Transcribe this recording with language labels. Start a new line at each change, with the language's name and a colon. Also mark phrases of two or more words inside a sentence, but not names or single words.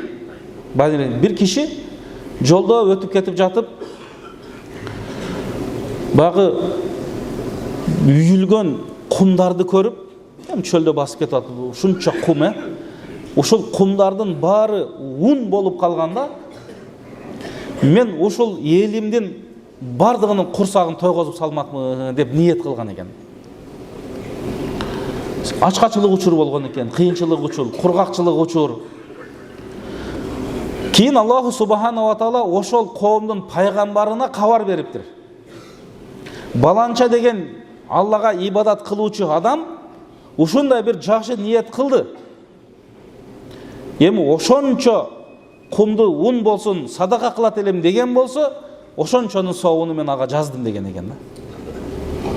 Kyrgyz: Бир киши жолдо өтүп кетип жатып, багы үйүлгөн кумдарды көрүп, чөлдө басып кетип атып, ушунча кум, ошол кумдардын баары ун болуп калганда, мен ошол элимдин бардыгынын курсагын тойгозуп салмакмын деп ниет кылган экен. Ачкачылык учур болгон экен, кыйынчылык учур, кургакчылык учур. Кийин
Arabic: الله سبحانه وتعالى
Kyrgyz: ошол коомдун пайгамбарына кабар бериптир. Баланча деген Аллага ибадат кылуучу адам ушундай бир жакшы ниет кылды. Эми ошончо кумду ун болсун садака кылат элем деген болсо, ошончонун сообуну мен ага жаздым деген экен да.